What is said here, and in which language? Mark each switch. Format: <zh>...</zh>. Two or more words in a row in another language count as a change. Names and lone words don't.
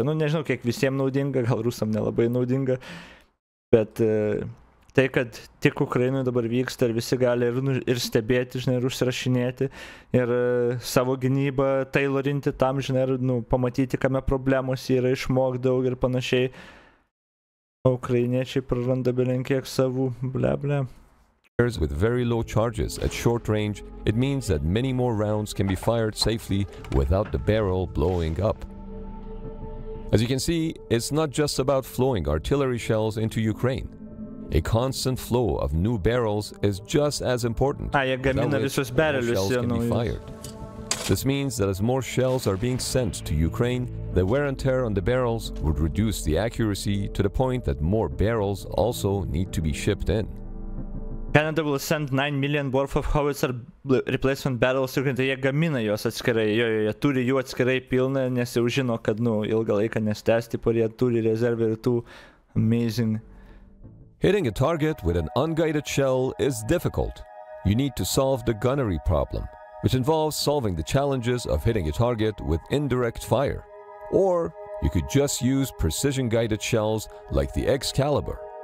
<lt>Nežinau, kiek visiems naudinga, gal rusam nelabai naudinga, bet tai, kad tik Ukrainoje dabar vyksta ir visi gali ir stebėti, žinai, ir užsirašinėti, ir savo gynybą tailorinti tam, žinai, ir pamatyti, kame problemos yra, išmokti daug ir panašiai. O ukrainiečiai praranda belenkiek savų, ble.</lt> <en>With very low charges at short range, it means that many more rounds can be fired safely without the barrel blowing up. As you can see, it's not just about flowing artillery shells into Ukraine. A constant flow of new barrels is just as important.</en> <lt>Jie gamina visus berelius</lt> <en>fired. This means that as more shells are being sent to Ukraine, the wear and tear on the barrels would reduce the accuracy to the point that more barrels also need to be shipped in. Canada will send 9 million worth of howitzer replacement barrels,</en> <lt>ir jie gamina juos atskirai, jie turi jų atskirai pilną, nes jau žino, kad ilgą laiką nestęs, jie turi rezervą ir tų amazing.</lt> <en>Hitting a target with an unguided shell is difficult. You need to solve the gunnery problem, which involves solving the challenges of hitting a target with indirect fire. Or you could just use precision-guided shells like the Excalibur.</en>